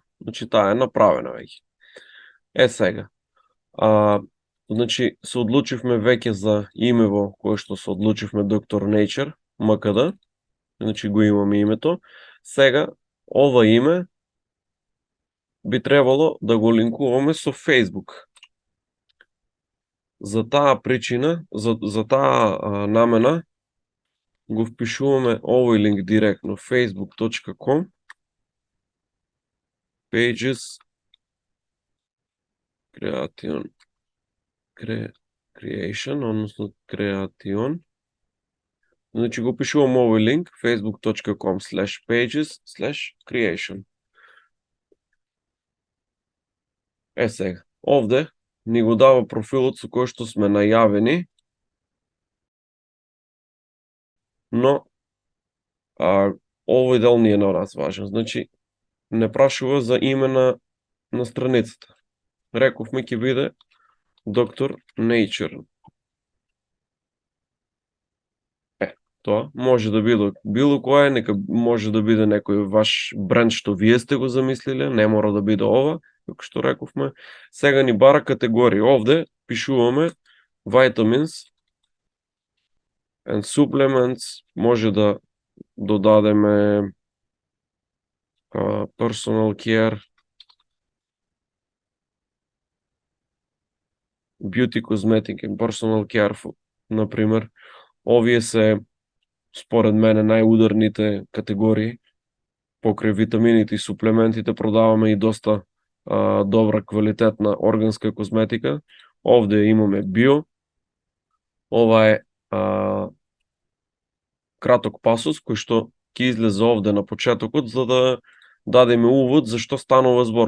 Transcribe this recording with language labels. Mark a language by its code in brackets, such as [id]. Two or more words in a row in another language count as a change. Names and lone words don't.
[mk] Значи, таа е направена веќе. Сега, значи, се одлучивме веќе за имево кое што се одлучивме Доктор Nature, МКД, значи го имаме името. Сега, ова име би требало да го линкуваме со Facebook. За таа причина, за таа намена, го впишуваме овој линк директно facebook.com pages creation, односно creation. Значи го пишувам овој линк facebook.com/pages/creation. Сега, овде ни го дава профилот со кој што сме најавени, но овој дел не е на нас важен. Значи, не прашува за име на страницата. Рековме ќе биде Dr. Nature. Тоа може да биде било кое, нека може да биде некој ваш бренд што вие сте го замислиле, не мора да биде ова, како што рековме. Сега ни бара категории. Овде пишуваме [en] vitamins and supplements, [mk] може да додадеме [en] personal care, beauty, cosmetic and personal care, [mk] например. Овие се, според мене, најударните категории. Покрај витамините и суплементите продаваме и доста добра квалитетна органска козметика. Овде имаме био. Ова е краток пасус кој што ќе излезе овде на почетокот, за да дадеме увод за што станува збор.